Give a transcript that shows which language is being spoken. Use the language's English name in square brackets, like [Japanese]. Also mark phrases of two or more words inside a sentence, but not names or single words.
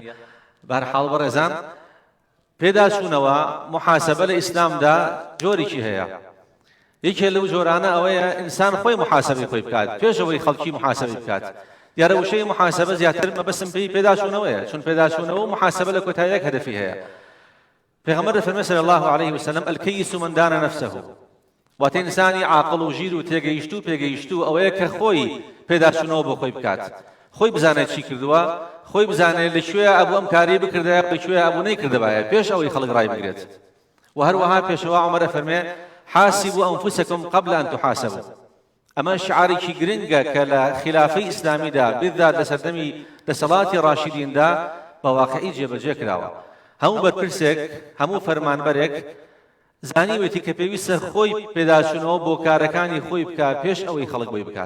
[Central Kurdish] بەهەرحاڵ بەڕێزان، پێداچوونەوە محاسبە لە ئیسلامدا جۆرێکی هەیە. یەکێ لەو جۆرانە ئەوەیە ئینسان خۆی محاسبەی خۆی بکات پێشەوەی خەڵکی محاسبەی بکات. دیارە وشەی محاسبە زیاتر مەبەستم پێی پێداچوونەوەیە، چون پێداچوونەوە و محاسبە لە کۆتاییەک هەدەفی هەیە. پێغەمبەر دەفەرمێ [Arabic] صلی الله عليه وسلم الکەیس من دان نفسه، [Central Kurdish] واتە ئینسانی عاقڵ و ژیر و تێگەیشتوو پێگەیشتوو ئەوەیە کە خۆی پێداچوونەوە بۆ خۆی بکات، خۆی بزانێت چی کردووە، خۆی بزانێت لەکوێ ئەبوو ئەم کاری بکردایە لەکوێ ئەبوو نەیکردبایە پێش ئەوەی خەڵک ڕای بگرێت. و هەروەها پێشەوا عومەر دەفەرمێ [Arabic] حاسبوا أنفسكم قبل أن تحاسبوا. [Central Kurdish] أما شعارێکی گرنگە کە لە خلافەی ئیسلامیدا بالذات لە سەردەمی دەسەڵاتی ڕاشیدین دا بە واقعی جێبەجێ کراوە. هەموو بەرپرسێک، هەموو فەرمانبەرێک زانیوێتی کە پێویستە خۆی پێداچوونەوە بۆ کارەکانی خۆی بکات پێش ئەوەی خەڵک بۆی بکات.